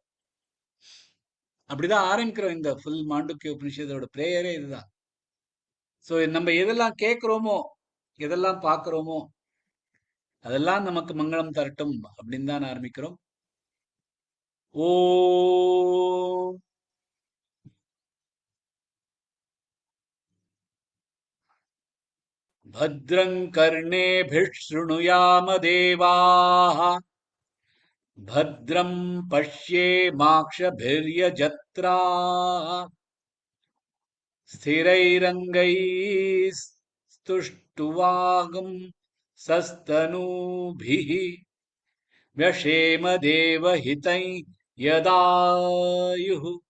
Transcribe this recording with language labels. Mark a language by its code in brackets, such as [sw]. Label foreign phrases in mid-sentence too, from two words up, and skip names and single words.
[ta] அப்படிதான் ஆரம்பிக்கிறோம் இந்த ஃபுல் மாண்டூக்கிய உபனிஷதோட பிரேயரே இதுதான். ஸோ நம்ம எதெல்லாம் கேட்கிறோமோ, எதெல்லாம் பார்க்கிறோமோ, அதெல்லாம் நமக்கு மங்களம் தரட்டும் அப்படின்னு தான் ஆரம்பிக்கிறோம். [sa] ஓம் भद्रं कर्णेभिः शृणुयाम देवाः भद्रं पश्येमाक्षभिर्यजत्राः स्थिरैरङ्गैस्तुष्टुवागं सस्तनूभिः व्यशेम देवहितं यदायुः